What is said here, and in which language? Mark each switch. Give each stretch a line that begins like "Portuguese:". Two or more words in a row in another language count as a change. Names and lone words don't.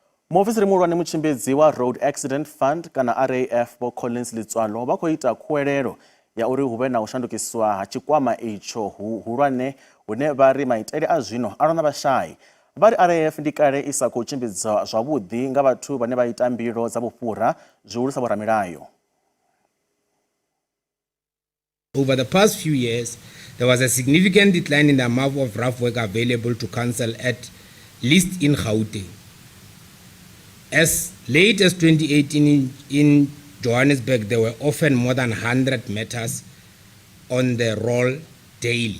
Venda: Muofisiri muhulwane mutshimbidzi wa Road Accident Fund kana RAF Bo Collins Litswalo vha khou ita khuwelelo ya uri hu vhe na u shandukiswa ha tshikwama itsho hulwane hune vha ri maitele a zwino a lwa na vhashai. Vha ri RAF ndi kale isa khou tshimbidzwa zwavhuḓi nga vhathu vhane vha ita mbilo dza vhufhura zwihulusa vhoramilayo.
English: Over the past few years, there was a significant decline in the amount of rough work available to council at least in Gauteng. As late as 2018 in Johannesburg, there were often more than 100 matters on the roll daily.